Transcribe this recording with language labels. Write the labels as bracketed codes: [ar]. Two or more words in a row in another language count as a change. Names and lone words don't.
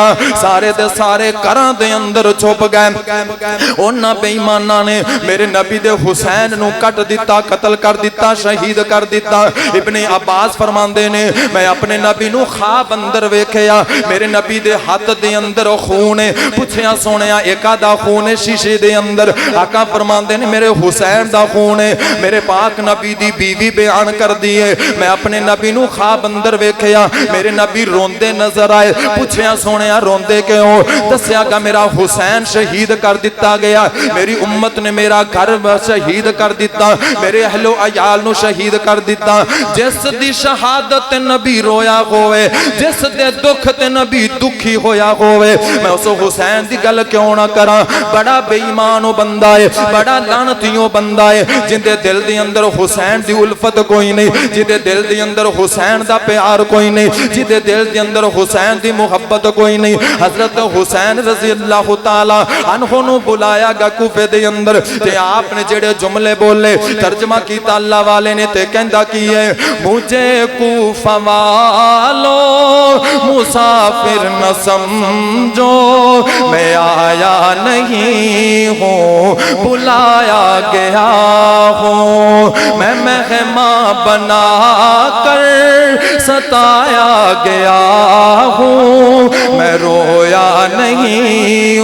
[pa] سارے دے سارے گھراں دے اندر چھپ گئے. انہاں بے ایماناں نے میرے نبی دے حسین نوں کٹ دتا، قتل کر دتا، شہید کر دتا. ابنِ عباس فرماندے نے میں اپنے نبی نوں خواب اندر ویکھیا میرے نبی دے ہاتھ دے اندر خون ہے پوچھیا سونیا ایکا دا خون ہے شیشے دے اندر آقا فرماندے نے میرے حسین دا خون ہے میرے پاک نبی دی بیوی بیان کر دیئے میں اپنے نبی نو خواب اندر ویکھیا میرے نبی روندے نظر آئے پوچھیا سونیا روندے کیوں دسیا کہ میرا حسین شہید کر دیتا گیا میری امت نے میرا گھر شہید کر دیتا میرے اہل و عیال نو شہید کر دیتا جس دی شہادت نبی رویا ہوئے جس دے دکھ تے نبی دکھی ہویا ہوئے میں اس حسین دی گل کیوں نہ کرا بڑا بے ایمانو بندہ ہے بڑا لعنتیوں بندہ ہے جن دے دل دی اندر حسین دی الفت کوئی نہیں جن دے دل دی اندر حسین دا پیار کوئی نہیں جن دے دل دی اندر حسین دی محبت کوئی نہیں حضرت حسین [ar] رضی اللہ تعالی عنہ [pa] نو بلایا گا کوفے دے اندر تے آپ نے جڑے جملے بولے ترجمہ کیتا اللہ والے نے تے کہندا کی ہے [ur] مجھے کوفہ والو مسافر نہ سمجھو میں آیا نہیں ہوں بلایا گیا ہوں میں مہمان بنا کر ستایا گیا ہوں میں رویا نہیں